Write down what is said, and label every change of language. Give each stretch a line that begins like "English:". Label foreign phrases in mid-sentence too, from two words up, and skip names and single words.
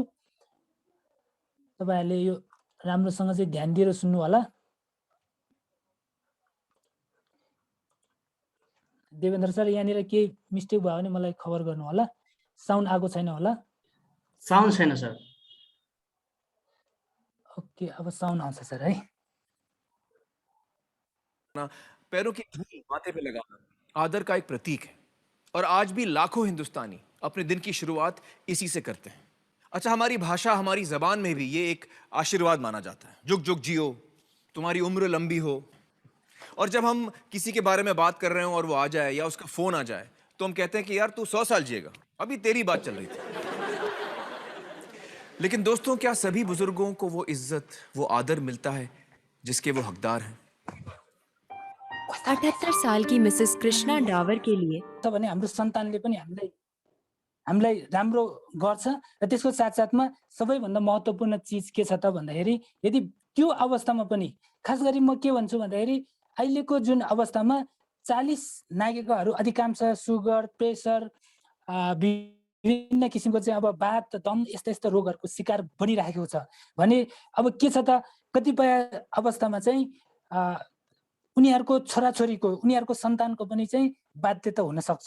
Nepali: तपाईहरुले यो राम्रोसँग चाहिँ ध्यान दिएर सुन्नु होला। देवेन्द्र सर यहाँनिर केही मिस्टेक भयो भने मलाई खबर गर्नु होला। साउन्ड आएको छैन होला? साउन्ड छैन सर। ओके, अब साउन्ड आउँछ सर है।
Hindi: पैरों की धूल माथे पे लगाना आदर का एक प्रतीक है और आज भी लाखों हिंदुस्तानी अपने दिन की शुरुआत इसी से करते हैं। अच्छा, हमारी भाषा, हमारी जबान में भी ये एक आशीर्वाद माना जाता है, जुग जुग जियो, तुम्हारी उम्र लंबी हो। और जब हम किसी के बारे में बात कर रहे हो और वो आ जाए या उसका फोन आ जाए तो हम कहते हैं कि यार तू 100 साल जिएगा, अभी तेरी बात चल रही थी। लेकिन दोस्तों, क्या सभी बुजुर्गों को वो इज्जत, वो आदर मिलता है जिसके वो हकदार हैं? 78 साल की मिसेस कृष्णा डावर के लिए
Nepali: भने हाम्रो सन्तानले पनि हामीलाई राम्रो गर्छ। र त्यसको साथसाथमा सबैभन्दा महत्त्वपूर्ण चीज के छ त भन्दाखेरि यदि त्यो अवस्थामा पनि खास गरी म के भन्छु भन्दाखेरि अहिलेको जुन अवस्थामा 40 नागरिकहरू अधिकांश सुगर, प्रेसर, विभिन्न किसिमको चाहिँ अब बात, दम यस्ता रोगहरूको शिकार बनिरहेको छ भने अब के छ त कतिपय अवस्थामा चाहिँ उनीहरूको छोराछोरीको उनीहरूको सन्तानको पनि चाहिँ बाध्यता हुन सक्छ।